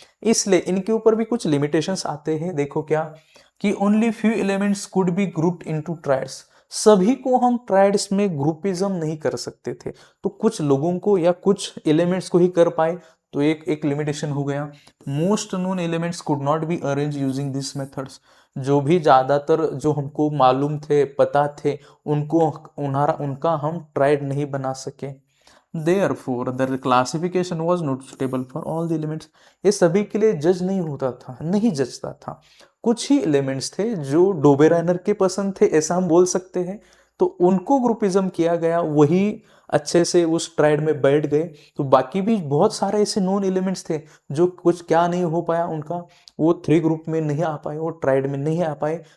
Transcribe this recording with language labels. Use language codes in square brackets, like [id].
[hi] इसलिए इनके ऊपर भी कुछ लिमिटेशंस आते हैं। देखो क्या कि [en] only few elements could be grouped into triads, [hi] सभी को हम ट्रायड्स में ग्रुपिज्म नहीं कर सकते थे, तो कुछ लोगों को या कुछ एलिमेंट्स को ही कर पाए। तो एक लिमिटेशन हो गया। [en] most known elements could not be arrange using this methods, [hi] जो भी ज्यादातर जो हमको मालूम थे, पता थे, उनको उनका हम ट्राइड नहीं बना सके। [en] Therefore, the classification was not suitable for all the elements. [hi] ये सभी के लिए जज नहीं होता था, नहीं जजता था। कुछ ही एलिमेंट्स थे जो डोबेराइनर के पसंद थे, ऐसा हम बोल सकते हैं, तो उनको ग्रुपिज्म किया गया, वही अच्छे से उस ट्राइड में बैठ गए। तो बाकी भी बहुत सारे ऐसे नॉन एलिमेंट्स थे जो कुछ क्या नहीं हो पाया उनका, वो 3 ग्रुप में नहीं आ पाए, वो ट्राइड में नहीं आ पाए।